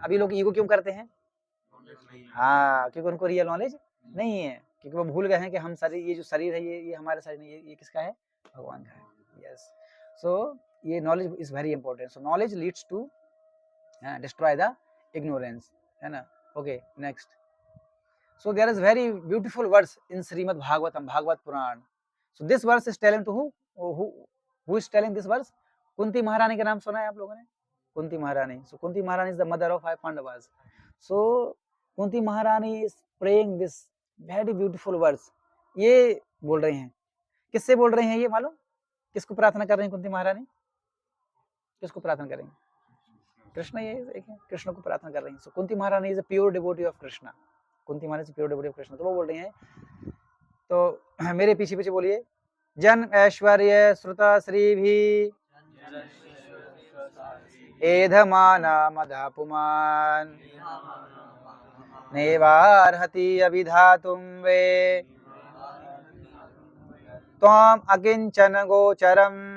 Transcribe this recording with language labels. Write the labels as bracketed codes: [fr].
[hi] अभी लोग ईगो क्यों करते हैं? हाँ, क्योंकि उनको रियल नॉलेज नहीं है, क्योंकि वो भूल गए हैं कि हम शरीर, ये जो शरीर है ये हमारा शरीर नहीं है, ये किसका है? भगवान का है। [en] Yes, so ये knowledge is very important. So knowledge leads to destroy the ignorance, [hi] है ना? [en] Okay, next. So there is very beautiful verse in Srimad Bhagavatam, Bhagavad Puran. So this verse is telling to who is telling this verse? [hi] Kunti महारानी का नाम सुना है आप लोगों ने? [en] Kunti Maharani. So Kunti Maharani is the mother of 5 Pandavas. So Kunti Maharani is praying this very beautiful verse. [hi] ये बोल रहे हैं. किससे बोल रहे हैं ये मालूम? किसको प्रार्थना कर रही हैं कुंती महारानी? किसको प्रार्थना करेंगे? कृष्ण, ये एक है, कृष्ण को प्रार्थना कर रही हैं. [en] So Kunti Maharani is a pure devotee of Krishna. [hi] Kunti महारानी [en] pure devotee of [hi] कृष्ण. तो वो बोल रही हैं, तो मेरे पीछे पीछे बोलिए, [sa] जन ऐश्वर्य श्रुता श्री भी एधमाना मधापुमान नेवार्हति अभिधातुम वे त्वाम अकिंचन गोचरम.